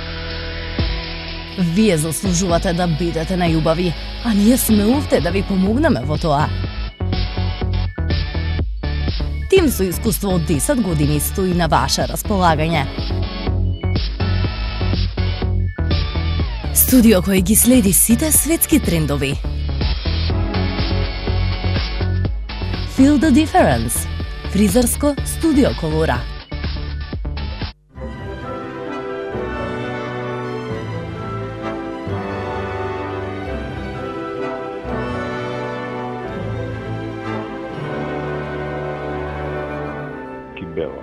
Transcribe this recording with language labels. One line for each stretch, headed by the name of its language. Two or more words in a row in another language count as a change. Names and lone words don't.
Macedonian: Вие заслужувате да бидете најубави, а ние сме овде да ви помогнеме во тоа. Тим со искуство од 10 години стои на ваше располагање. Студио кој ги следи сите светски трендови.
English: Feel the difference.
Macedonian: Фризерско студио Колура. Кибела.